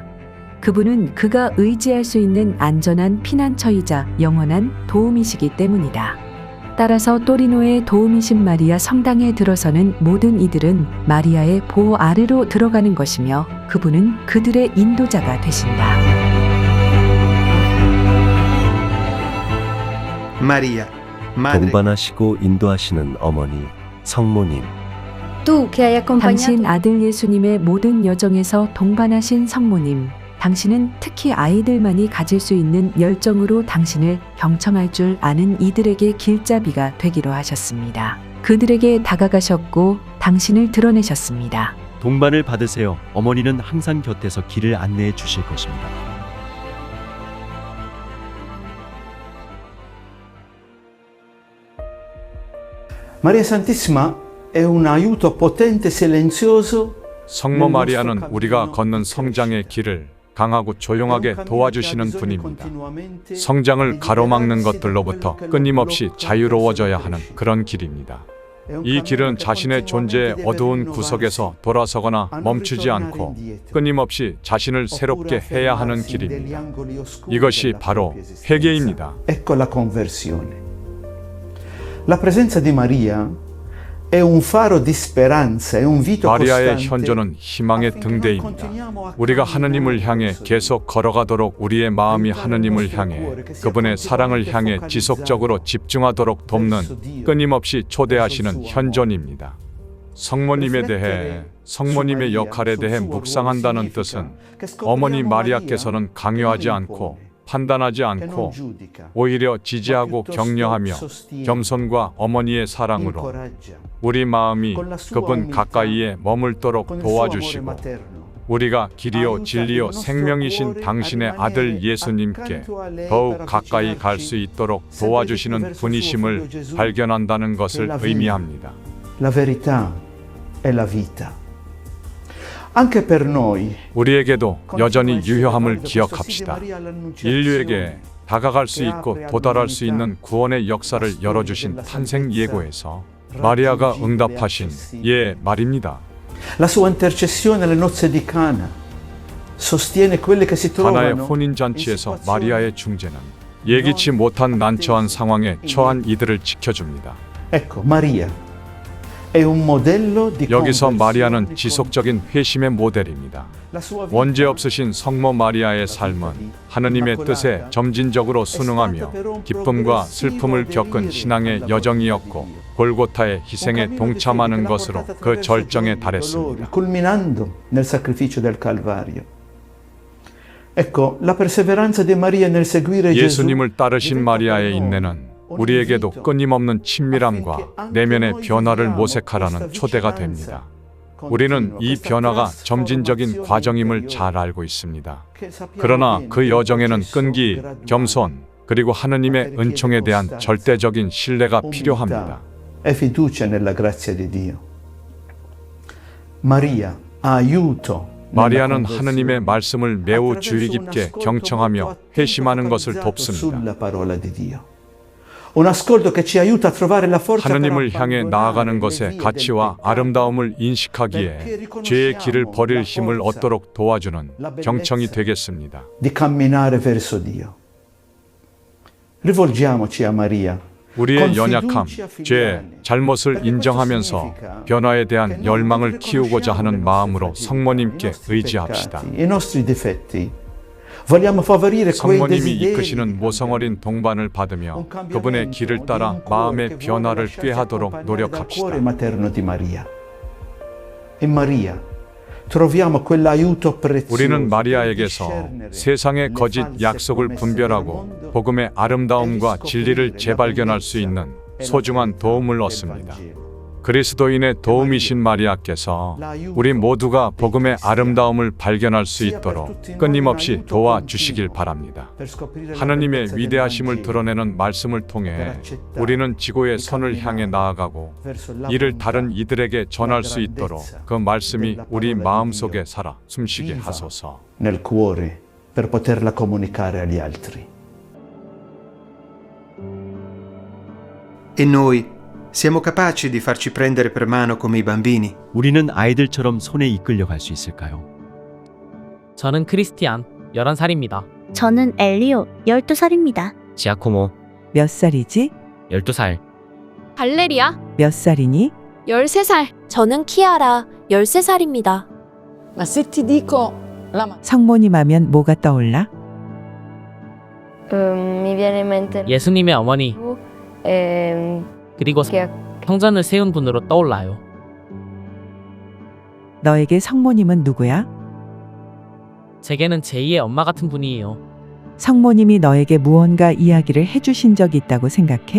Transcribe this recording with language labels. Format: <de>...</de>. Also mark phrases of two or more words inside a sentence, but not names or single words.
<ko>그분은 그가 의지할 수 있는 안전한 피난처이자 영원한 도우미시기 때문이다. 따라서 또리노의 도우미신 마리아 성당에 들어서는 모든 이들은 마리아의 보호 아래로 들어가는 것이며 그분은 그들의 인도자가 되신다.</ko> <it>Maria, madre.</it> <ko>동반하시고 인도하시는 어머니, 성모님.</ko> <it>Tu che hai accompagnato.</it> <ko>당신 아들 예수님의 모든 여정에서 동반하신 성모님, 당신은 특히 아이들만이 가질 수 있는 열정으로 당신을 경청할 줄 아는 이들에게 길잡이가 되기로 하셨습니다. 그들에게 다가가셨고 당신을 드러내셨습니다. 동반을 받으세요. 어머니는 항상 곁에서 길을 안내해 주실 것입니다.</ko> <it>Maria Santissima è un aiuto potente e silenzioso.</it> <ko>성모 마리아는 우리가 걷는 성장의 길을 강하고 조용하게 도와주시는 분입니다. 성장을 가로막는 것들로부터 끊임없이 자유로워져야 하는 그런 길입니다. 이 길은 자신의 존재의 어두운 구석에서 돌아서거나 멈추지 않고 끊임없이 자신을 새롭게 해야 하는 길입니다. 이것이 바로 회개입니다.</ko> <it>Ecco la conversione. La presenza di Maria è un faro di speranza, è un vito</it> <ko>마리아의</ko> <it>costante.</it> <ko>현존은 희망의 등대입니다. 우리가 하느님을 향해 계속 걸어가도록 우리의 마음이 하느님을 향해 그분의 사랑을 향해 지속적으로 집중하도록 돕는 끊임없이 초대하시는 현존입니다. 성모님에 대해 성모님의 역할에 대해 묵상한다는 뜻은 어머니 마리아께서는 강요하지 않고 판단하지</ko> <it>che non</it> <ko>않고</ko> <it>giudica,</it> <ko>오히려</ko> <it>ma</it> <ko>지지하고</ko> <it>piuttosto</it> <ko>격려하며</ko> <it>sostiene,</it> <ko>겸손과 어머니의 사랑으로</ko> <it>incoraggia,</it> <ko>우리 마음이</ko> <it>con la sua</it> <ko>그분</ko> <it>umiltà,</it> <ko>가까이에 머물도록</ko> <it>con il suo amore</it> <ko>도와주시고</ko> <it>materno.</it> <ko>우리가 길이요 진리요 생명이신 당신의 아들 예수님께 더욱 가까이 갈 수 있도록 도와주시는 분이심을 발견한다는 것을 의미합니다.</ko> <it>La verità è la vita. Anche per noi,</it> <ko>우리에게도 여전히 유효함을 기억합시다. 인류에게 다가갈 수 있고 도달할 수 있는 구원의 역사를 열어주신 탄생 예고에서 마리아가 응답하신 예 말입니다.</ko> <it>la sua intercessione alle nozze di Cana sostiene quelle che si</it> <ko>가나의</ko> <it>trovano</it> <ko>혼인잔치에서 마리아의 중재는 예기치 못한 난처한 상황에 처한 이들을 지켜줍니다.</ko> <it>Ecco, Maria è un modello di</it> <ko>여기서</ko> <it>conversione,</it> <ko>마리아는</ko> <it>di</it> <ko>지속적인 회심의 모델입니다.</ko> <it>La sua vita</it> <ko>원죄 없으신 성모 마리아의 삶은 하느님의 뜻에 점진적으로 순응하며 기쁨과 슬픔을 겪은 신앙의 여정이었고 골고타의 희생에 동참하는 것으로 그 절정에 달했습니다.</ko> <it>culminando nel sacrificio del Calvario. Ecco, la perseveranza di Maria nel seguire Gesù</it> <ko>예수님을 따르신 마리아의 인내는 우리에게도 끊임없는 친밀함과 내면의 변화를 모색하라는 초대가 됩니다. 우리는 이 변화가 점진적인 과정임을 잘 알고 있습니다. 그러나 그 여정에는 끈기, 겸손, 그리고 하느님의 은총에 대한 절대적인 신뢰가 필요합니다.</ko> <it>e fiducia nella grazia di Dio. Maria ha aiuto</it> <ko>마리아는 하느님의 말씀을 매우 주의 깊게 경청하며 회심하는 것을 돕습니다.</ko> <it>sulla parola di Dio. Un ascolto che ci aiuta a trovare la forza</it> <ko>하느님을</ko> <it>per</it> <ko>향해</ko> <it>abbandonare</it> <ko>나아가는</ko> <it>le</it> <ko>것의</ko> <it>vie</it> <ko>가치와</ko> <it>del peccato.</it> <ko>아름다움을 인식하기에 죄의 길을 버릴 힘을 얻도록 도와주는 경청이 되겠습니다.</ko> <it>di camminare verso Dio. Rivolgiamoci a Maria.</it> <ko>우리의 연약함, 죄, 잘못을 인정하면서 변화에 대한 열망을 키우고자 하는 마음으로 성모님께 의지합시다.</ko> <it>I nostri difetti. Vogliamo favorire quei</it> <ko>성모님이</ko> <it>desideri.</it> <ko>이끄시는 모성어린 동반을 받으며 그분의 길을 따라 마음의 변화를 꾀하도록 노력합시다.</ko> <it>cuore materno di Maria. In Maria troviamo quell'aiuto prezioso.</it> <ko>우리는 마리아에게서 세상의 거짓 약속을 분별하고 복음의 아름다움과 진리를 재발견할 수 있는 소중한 도움을 얻습니다. 그리스도인의 도움이신 마리아께서 우리 모두가 복음의 아름다움을 발견할 수 있도록 끊임없이 도와주시길 바랍니다. 하느님의 위대하심을 드러내는 말씀을 통해 우리는 지고의 선을 향해 나아가고 이를 다른 이들에게 전할 수 있도록 그 말씀이 우리 마음속에 살아 숨쉬게 하소서.</ko> <it>nel cuore per poterla comunicare agli altri. E noi siamo capaci di farci prendere per mano come i bambini?</it> <ko>우리는 아이들처럼 손에 이끌려 갈 수 있을까요? 저는 크리스티안 11살입니다. 저는 엘리오 12살입니다. 지아코모 몇 살이지? 12살. 발레리아 몇 살이니? 13살. 저는 키아라 13살입니다.</ko> <it>Ma se ti dico</it> <ko>성모님 하면 뭐가 떠올라?</ko> <it>Mi viene in mente</it> <ko>예수님의 어머니 그리고 성전을 세운 분으로 떠올라요. 너에게 성모님은 누구야? 제게는 제2의 엄마 같은 분이에요. 성모님이 너에게 무언가 이야기를 해주신 적이 있다고 생각해?</ko>